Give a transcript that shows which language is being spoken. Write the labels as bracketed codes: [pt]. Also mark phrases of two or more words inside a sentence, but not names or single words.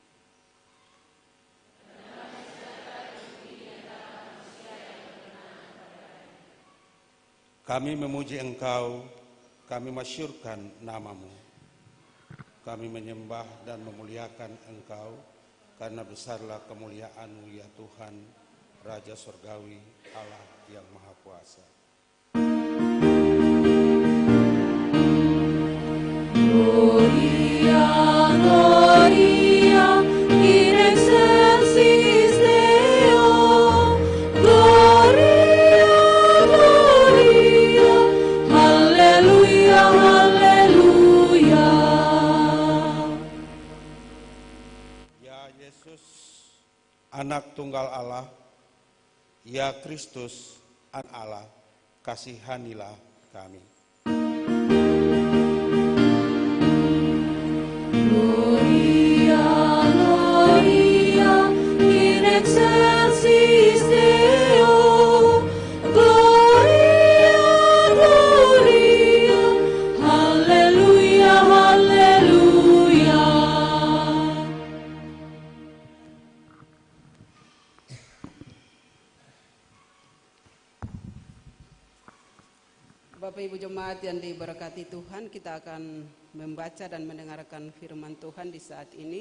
[id] Kami memuji Engkau, kami masyurkan nama-Mu. Kami menyembah dan memuliakan Engkau, karena besarlah kemuliaan-Mu ya Tuhan, Raja Surgawi, Allah yang Maha Kuasa. [la] Gloria, Gloria, in excelsis Deo. Gloria, Gloria, [id] Hallelujah, Hallelujah. Ya Yesus, Anak Tunggal Allah, ya Kristus, Anak Allah, kasihanilah kami. [la] Gloria, Gloria, in excelsis Deo. Gloria, Gloria, [id] Hallelujah, Hallelujah. Bapak Ibu Jemaat yang diberkati Tuhan, kita akan membaca dan mendengarkan firman Tuhan di saat ini.